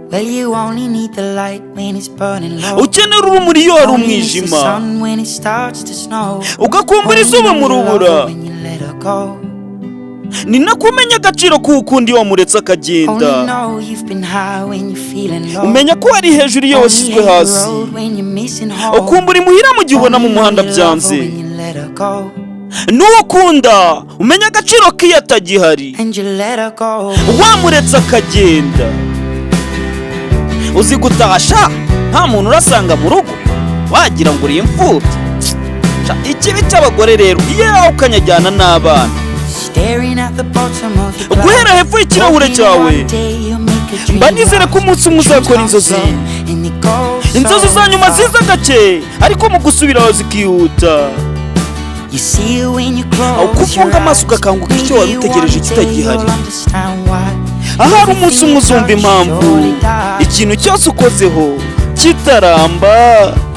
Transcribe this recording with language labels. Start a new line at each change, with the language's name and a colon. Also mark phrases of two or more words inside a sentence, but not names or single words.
English: Well, you only need the light when it's burning low.
Kinyarwanda: ukenera urumuri iyo hari
English: Only miss the
Kinyarwanda: umwijima,
English: sun when it starts to snow.
Kinyarwanda: ugakumbura izuba mu
English: Only know you love
Kinyarwanda: rubura.
English: her when you let her go.
Kinyarwanda: Ni nako umenya agaciro k'ukundi wamuretse
English: Only
Kinyarwanda: akagenda.
English: know you've been high when you're feeling low.
Kinyarwanda: Umenya ko ari hejuru iyo
English: Only
Kinyarwanda: washyizwe
English: hate the
Kinyarwanda: hasi.
English: road when you're missing home.
Kinyarwanda: Ukumbura imuhira mu gihe ubona mu
English: Only know
Kinyarwanda: muhanda
English: you love her
Kinyarwanda: byanze.
English: when you let her go.
Kinyarwanda: N'uwo ukunda umenya agaciro k'iyo atagihari,
English: And you let her go.
Kinyarwanda: wamuretse akagenda. Uzi gutasha nta muntu urasanga mu rugo, wagira ngo uri imfubyi. Ikibi cy'abagore rero iyo yawe ukanyajyana n'abana,
English: Staring at the bottom of your glass.
Kinyarwanda: guhera hepfo y'ikirahure cyawe. Mba nizere ko umunsi umwe uzakora inzozi, inzozi za nyuma ziza gake ariko mu gusubiraho zikihuta. uko ufunga amaso ugakanguka icyo wari utegereje kitagihari. Ahari umunsi umwe uzumva impamvu ikintu cyose ukozeho kitaramba.